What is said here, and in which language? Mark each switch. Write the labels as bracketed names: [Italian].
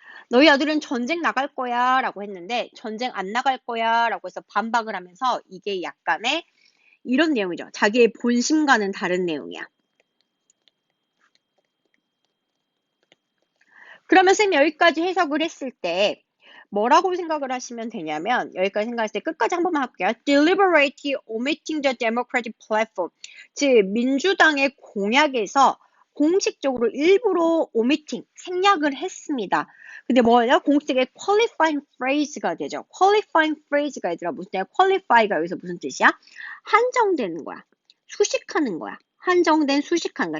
[Korean] 너희 아들은 전쟁 나갈 거야 라고 했는데 전쟁 안 나갈 거야 라고 해서 반박을 하면서 이게 약간의 이런 내용이죠. 자기의 본심과는 다른 내용이야. 그러면 쌤 여기까지 해석을 했을 때 뭐라고 생각을 하시면 되냐면 여기까지 생각했을 때 끝까지 한 번만 할게요. [English] Deliberately omitting the Democratic platform. [Korean] 즉 민주당의 공약에서 공식적으로 일부러 omitting, 생략을 했습니다. 근데 뭐예요? 공식의 qualifying phrase가 되죠. qualifying phrase가 얘들아 무슨 뜻이야? qualify가 여기서 무슨 뜻이야? 한정되는 거야. 수식하는 거야. 한정된 수식하는 거야.